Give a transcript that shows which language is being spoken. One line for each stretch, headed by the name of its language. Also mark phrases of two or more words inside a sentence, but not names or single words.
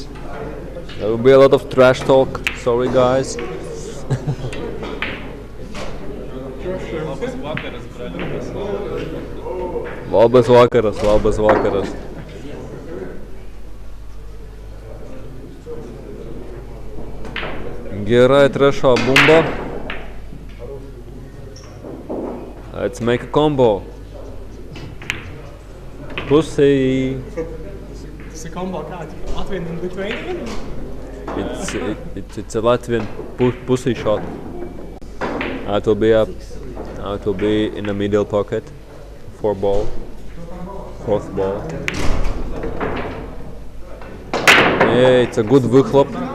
English: There will be a lot of trash talk. Sorry guys.
Lithuanian: Labas vakaras.
Latvian: Gerai, trešā bumba.
English: Let's make a combo. Pussy.
Latvian: Tas ir kombo kāds?
English: Latvian and Lithuanian? It's a Latvian pussy shot. It will be in the middle pocket. Fourth ball. Yeah, it's a good выхлоп.